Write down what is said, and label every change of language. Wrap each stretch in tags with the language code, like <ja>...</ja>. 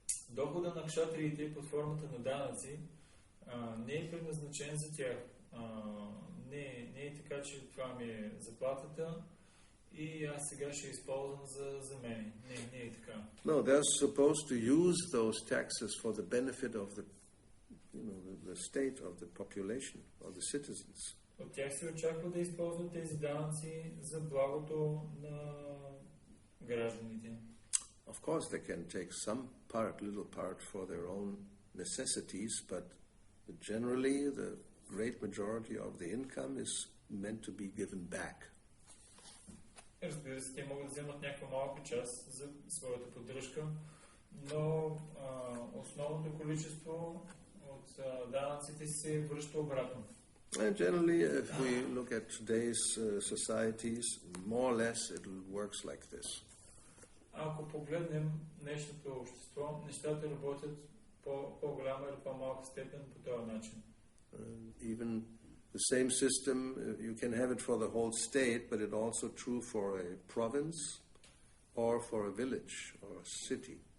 <bg>Дохода на кшатриите под формата на данъци не е предназначен за тях. Не е така, че това ми е заплатата и аз сега ще използвам за мен. Не е така.</bg> <en>No, they're supposed to use those taxes for the benefit of the state, of the population, of the citizens.</en> <bg>От тях се очаква да използват тези данъци за благото на гражданите.</bg> <en>Of course, they can take some little part for their own necessities, but generally the great majority of the income is meant to be given back.</en> <bg>Разбира се, те могат да вземат някаква малка част за своята поддръжка, но основното количество от данъците се връща обратно.</bg> <en>And generally, if we look at today's societies, more or less it works like this.</en> <bg>Ако погледнем днешното общество, нещата работят по-голяма или по-малка степен по този начин.</bg> <en>Even the same system, you can have it for the whole state, but it's also true for a province or for a village or a city.</en>